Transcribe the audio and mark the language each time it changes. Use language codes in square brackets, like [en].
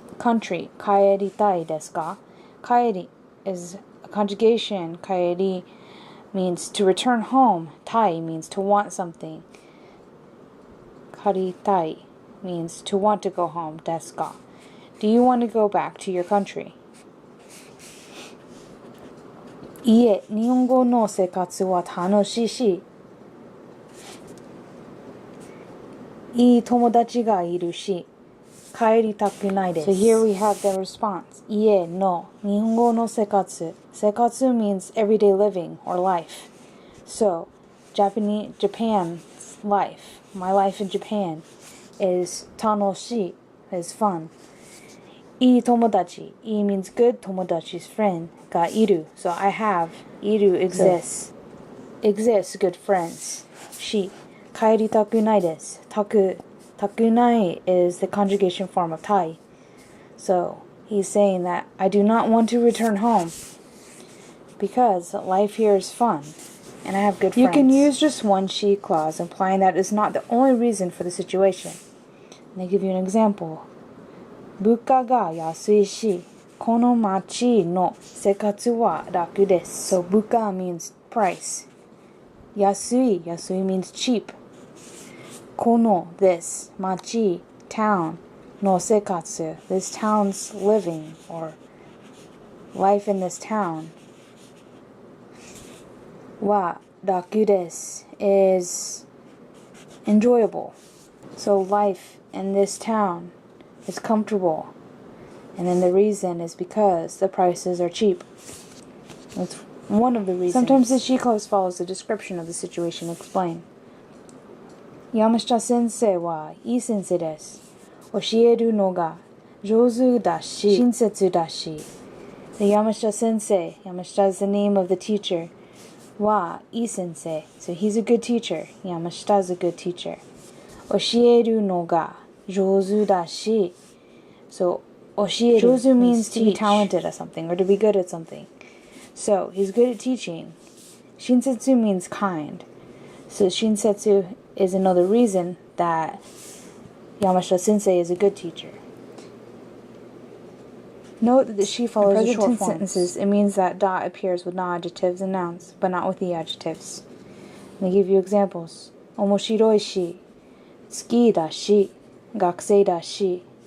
[ja] Country 帰りたいですか? [en] 帰り is a conjugation. 帰り means to return home. たい means to want something. 帰りたい means to want to go home. [ja] ですか? [en] Do you want to go back to your country? [ja] いえ、日本語の生活は楽しいし、いい友達がいるし、帰りたくないです. [en] So here we have the response. [ja] いえの日本語の生活.生活 means everyday living or life. [en] So Japan's life, my life in Japan, is 楽しい, is fun. [ja] いい友達. [en] いい means good, 友達 is friend. [ja] がいる. [en] So I have, いる exists. Exists, good friends. [ja] し、帰りたくないです. [en] たくない is the conjugation form of たい. So he's saying that I do not want to return home because life here is fun and I have good friends. You can use just one she clause, implying that it's not the only reason for the situation. And they give you an example. [ja] 物価が安いし、この町の生活は楽です. [en] So 物価 means price. 安い means cheap. この this 町 town の生活 this town's living or life in this town は楽です is enjoyable. So life in this town is comfortable. And then the reason is because the prices are cheap. That's one of the reasons. Sometimes the she clause follows the description of the situation explained. [ja] 山下先生はいい先生です。教えるのが上手だし、親切だし。 [en] The 山下先生, Yamashita is the name of the teacher. [ja] はいい先生. [en] So he's a good teacher. Yamashita is a good teacher. 教えるのが上手だし. So 教える 上手 means to be talented at something or to be good at something. So he's good at teaching. Shinsetsu means kind. So shinsetsu is another reason that Yamashita sensei is a good teacher. Note that the she follows the short forms. Sentences, it means that da appears with non-adjectives and nouns, but not with the adjectives. And they give you examples. [ja] 面白いし、好きだし、学生だし。